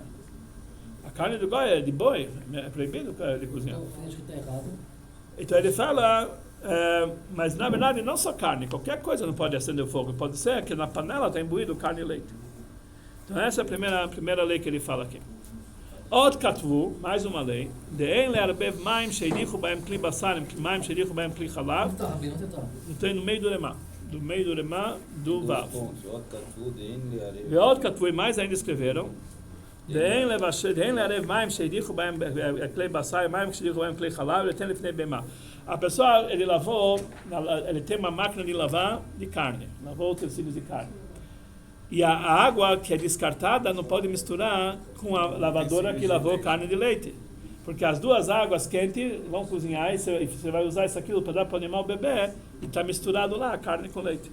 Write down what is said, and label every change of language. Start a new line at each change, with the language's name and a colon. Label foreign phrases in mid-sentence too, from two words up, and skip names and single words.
Portuguese: A carne do boi é de boi, é proibido de cozinhar. Então ele fala, mas na verdade não só carne, qualquer coisa não pode acender o fogo. Pode ser que na panela está imbuído carne e leite. Então essa é a primeira lei que ele fala aqui.
Hebrew: עוד כתבו,
Portuguese: mais uma lei,
Hebrew: דאין לערב מים שהדיחו בהם כלי בשרים מים שהדיחו בהם כלי חלב,
Portuguese: então no meio do Remá, do Vav. E
Hebrew: עוד כתבו,
Portuguese: e mais ainda escreveram,
Hebrew: דאין לערב מים שהדיחו בהם כלי בשרים מים שהדיחו בהם כלי חלב לתת לפני בהמה.
Portuguese: A pessoa, ele tem uma máquina de lavar de carne, lavou utensílios de carne. E a água que é descartada não pode misturar com a lavadora que lavou carne de leite. Porque as duas águas quentes vão cozinhar e você vai usar isso aquilo para dar para o animal beber e está misturado lá carne com leite.